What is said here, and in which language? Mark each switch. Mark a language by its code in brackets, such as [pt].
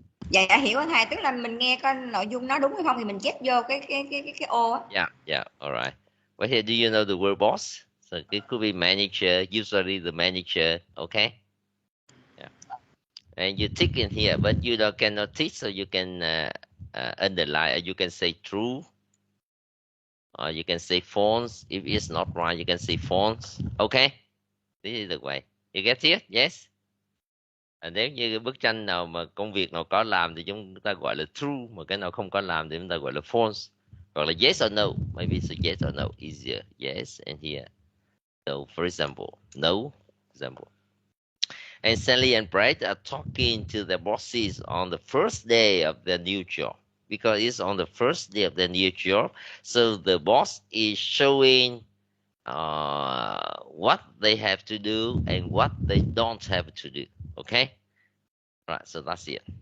[vi] Dạ hiểu anh thầy, tức là mình nghe coi nội dung nó đúng hay không thì mình chép vô cái ô á. [en] Yeah, all right. But here, do you know the word boss? So it could be manager, usually the manager, okay? Yeah. And you tick in here, but you cannot tick, so you can underline, or you can say true, or you can say false. If it's not right, you can say false, okay? This is the way. You get it? Yes? [vi] Nếu như cái bức tranh nào mà công việc nào có làm thì chúng ta gọi là true, mà cái nào không có làm thì chúng ta gọi là false, hoặc là [en] yes or no. Maybe it's yes or no, easier. Yes, and here. So, for example, no, example. And Sally and Brad are talking to their bosses on the first day of their new job, because it's on the first day of their new job. So the boss is showing what they have to do and what they don't have to do. Okay? Right, so that's it.